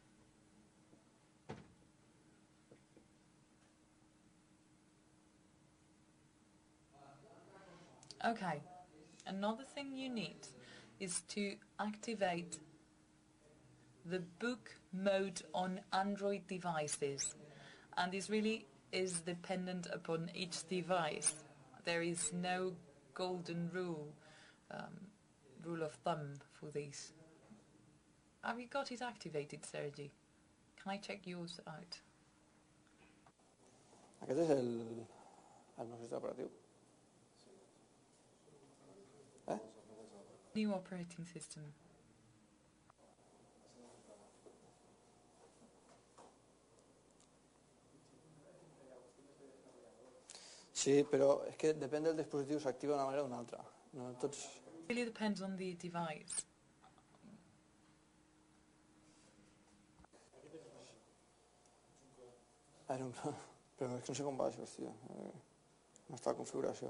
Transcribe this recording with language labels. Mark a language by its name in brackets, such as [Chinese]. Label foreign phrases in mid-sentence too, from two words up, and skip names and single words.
[English] Okay, another thing you need is to activate the book mode on Android devices, and this really is dependent upon each device. There is no golden rule of thumb for this. Have you got it activated, Sergi? Can I check yours out? [Catalan] Aquest és el nou sistema operatiu. [English] New operating system. [Catalan] Sí, però és que depèn del dispositiu, s'activa d'una manera o d'una altra. No, tots... [English] It really depends on the device. [Catalan] Però és que no sé com va això, hòstia. No està la configuració.